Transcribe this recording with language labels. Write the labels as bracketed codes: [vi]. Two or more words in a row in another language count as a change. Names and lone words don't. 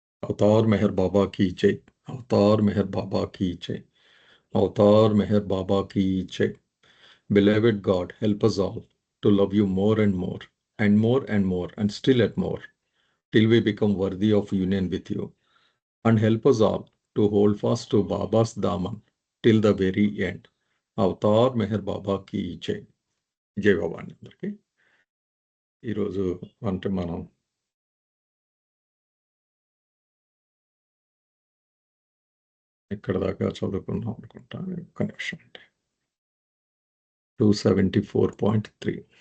[hi] अवतार मेहर बाबा की जय। अवतार मेहर बाबा की जय। अवतार मेहर बाबा की जय। [en] Beloved God, help us all to love you more and more, and more and more, and still at more, till we become worthy of union with you. And help us all to hold fast to Baba's Daman till the very end. [hi] अवतार मेहर बाबा की जय. [te] జై బాబా అండి అందరికీ. ఈరోజు అంటే మనం ఇక్కడ దాకా చదువుకున్నాం అనుకుంటా. ఒక్క నిమిషం అండి. 274.3.